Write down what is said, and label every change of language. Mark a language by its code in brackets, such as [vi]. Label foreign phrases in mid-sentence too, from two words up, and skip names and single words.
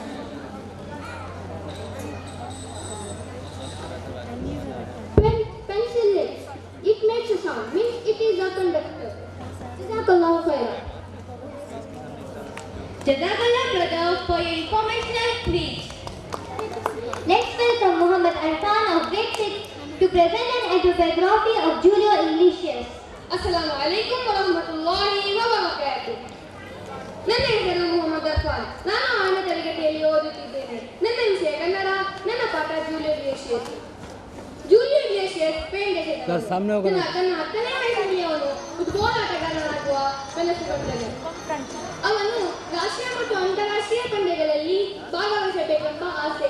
[en] Pencil lead, it makes a sound, means it is a conductor. [ar] جزاك الله خيرا. [en] Jazakallah brother for your informational speech. Let's welcome Muhammad Arfan of grade 6 to present an autobiography of Julio Iglesias. [ar] السلام عليكم ورحمة الله وبركاته. [kn] ನನ್ನ ಹೆಸರು ಮೊಹಮ್ಮದ್ ಅರ್ಫಾನ್. ನಾನು 6ನೇ ತರಗತಿಯಲ್ಲಿ ಓದುತ್ತಿದ್ದೇನೆ. ನನ್ನ ವಿಷಯ ಕನ್ನಡ. ನನ್ನ ಪಾಠ ಜೂಲಿಯೋ ಇಗ್ಲೇಷಿಯಸ್. ಜೂಲಿಯೋ ಇಗ್ಲೇಷಿಯಸ್ ಸ್ಪೇನ್ ದೇಶದವನು. ತನ್ನ 10ನೇ ವಯಸ್ಸಿನಲ್ಲಿ ಅವನು ಫುಟ್ಬಾಲ್ ಆಟಗಾರನಾಗುವ ಕನಸು ಕಂಡನು. ಅವನು ರಾಷ್ಟ್ರೀಯ ಮತ್ತು ಅಂತಾರಾಷ್ಟ್ರೀಯ ಪಂದ್ಯಗಳಲ್ಲಿ ಭಾಗವಹಿಸಬೇಕೆಂಬ ಆಸೆ.